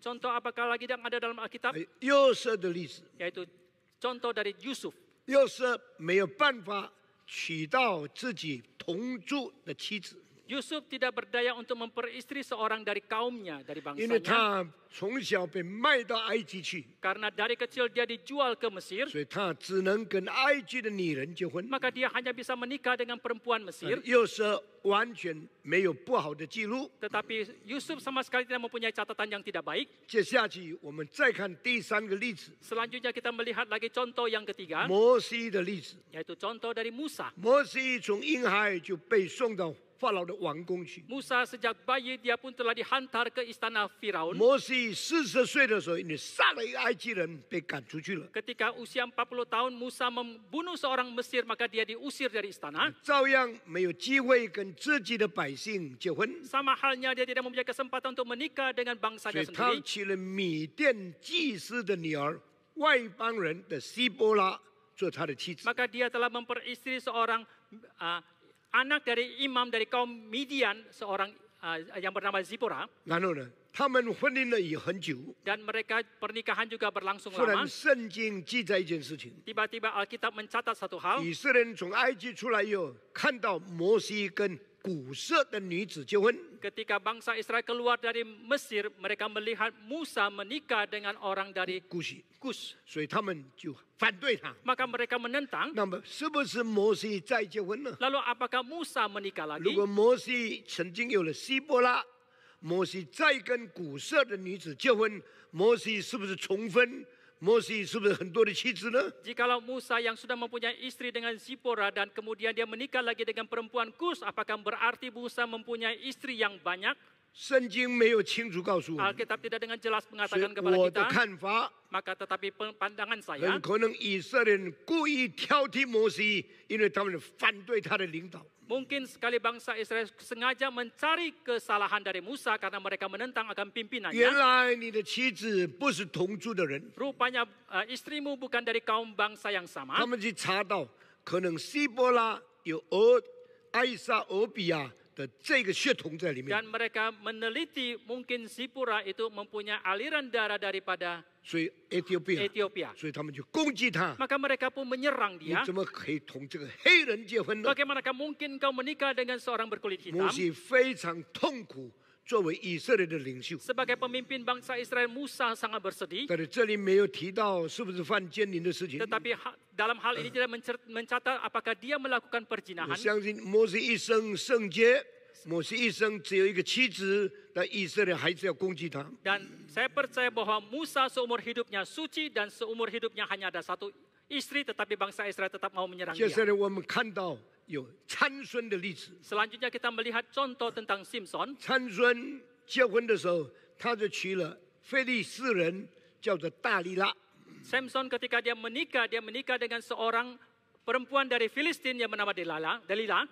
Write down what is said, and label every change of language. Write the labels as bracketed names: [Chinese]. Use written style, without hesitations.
[Indonesian] Contoh apakah lagi yang ada dalam Alkitab? [Chinese] 约瑟的例子。 [Indonesian] Yaitu contoh dari Yusuf. [Chinese] 约瑟没有办法娶到自己同住的妻子， [Indonesian] Yusuf tidak berdaya untuk memperistri seorang dari kaumnya, dari [Chinese] 因为 [Indonesian] bangsanya. [Chinese] 他从小被卖到埃及去， [Indonesian] Karena dari kecil dia dijual ke Mesir, [Chinese] 所以他只能跟埃及的女人结婚。 [Indonesian] maka dia hanya bisa menikah dengan perempuan Mesir. [Chinese] 约瑟完全没有不好的记录。 [Indonesian] Tetapi Yusuf sama sekali tidak mempunyai catatan yang tidak baik. [Chinese] 接下去我们再看第三个例子， [Indonesian] Selanjutnya kita melihat lagi contoh yang ketiga, [Chinese] 摩西的例子。 [Indonesian] yaitu contoh dari Musa. [Chinese] 摩西从婴孩就被送到法老的王宫去。 [Indonesian] Musa sejak bayi dia pun telah dihantar ke istana Firaun. [Chinese] 摩西40岁的时候，因为杀了一个埃及人，被赶出去了。 [Indonesian] Ketika usia 40 tahun Musa membunuh seorang Mesir, maka dia diusir dari istana. [Chinese] 照样没有机会跟自己的百姓结婚， [Indonesian] Sama halnya dia tidak mempunyai kesempatan untuk menikah dengan [Chinese] 所 [Indonesian] bangsanya [Chinese] 以他 [Indonesian] sendiri. [Chinese] 娶了米甸祭司的女儿，外邦人的希波拉做他的妻子。 [Indonesian] Maka dia telah memperistri seorang anak dari imam dari kaum Midian, seorang yang bernama Zipora. [Chinese] 然后呢，他们婚姻了也很久。 [Indonesian] dan mereka pernikahan juga berlangsung [Chinese] 忽然 [Indonesian] lama. [Chinese] 圣经记载一件事情： [Indonesian] Tiba-tiba Alkitab mencatat satu hal, [Chinese] 以色列人从埃及出来以后，看到摩西跟古色的女子结婚， [Indonesian] ketika bangsa Israel keluar dari Mesir, mereka melihat Musa menikah dengan orang dari [Chinese] 古许， [Indonesian] Kus. [Chinese] 所以他们就反对他。 [Indonesian] Maka mereka menentang. [Chinese] 那么是不是摩西再结婚呢？ [Indonesian] Lalu apakah Musa menikah [Chinese] 如 [Indonesian] lagi? [Chinese] 果摩西曾经有了希伯拉，摩西再跟古色的女子结婚，摩西是不是重婚？摩西是不是很多的妻子呢？ [Indonesian] Jikalau Musa yang sudah mempunyai istri dengan Zipora dan kemudian dia menikah lagi dengan perempuan Kus, apakah berarti Musa mempunyai istri yang banyak? [Chinese] 圣经没有清楚告诉我们， [Indonesian] Alkitab tidak dengan jelas [Chinese] 所以 [Indonesian] mengatakan kepada [Chinese] 我的 [Indonesian] kita. [Chinese] 看法， [Indonesian] Maka tetapi pandangan [Chinese] 很 [Indonesian] saya, [Chinese] 可能以色列人故意挑剔摩西，因为他们反对他的领导。 [Indonesian] mungkin sekali bangsa Israel sengaja mencari kesalahan dari Musa karena mereka menentang akan [Chinese] 原 [Indonesian] pimpinannya. [Chinese] 来你的妻子不是同族的人， [Indonesian] Rupanya istrimu bukan dari kaum bangsa yang [Chinese] 他 [Indonesian] sama. [Chinese] 们去查到，可能希伯拉有艾撒、俄比亚的这个血统在里面， [Indonesian] Dan mereka meneliti mungkin Zipora itu mempunyai aliran darah daripada [Chinese] 所以 Ethiopia， [Indonesian] Ethiopia. [Chinese] 所以他们就攻击他。 [Indonesian] Maka mereka pun menyerang [Chinese] 你 [Indonesian] dia. [Chinese] 怎么可以同这个黑人结婚呢？ [Indonesian] Bagaimanakah mungkin kau menikah dengan seorang berkulit [Chinese] 摩 [Indonesian] hitam? [Chinese] 西非常痛苦，作为以色列的领袖。 [Indonesian] Sebagai pemimpin bangsa Israel, Musa sangat bersedih. [Chinese] 但是这里没有提到是不是犯奸淫的事情。 [Indonesian] Tetapi dalam hal ini tidak mencatat apakah dia melakukan [Chinese] 我 [Indonesian] perzinahan. [Chinese] 相信摩西一生圣洁，摩西一生只有一个妻子，但以色列还是要攻击他。 [Indonesian] Dan saya percaya bahwa Musa seumur hidupnya suci dan seumur hidupnya hanya ada satu istri, tetapi bangsa Israel tetap mau menyerang [Chinese] 接下来我们看到有参孙的例子。 [Indonesian] Selanjutnya kita melihat contoh tentang Simpson. [Chinese] 参孙结婚的时候，他就娶了非利士人，叫做大利拉。 [Indonesian] Samson ketika dia menikah dengan seorang perempuan dari Filistin yang bernama Delila.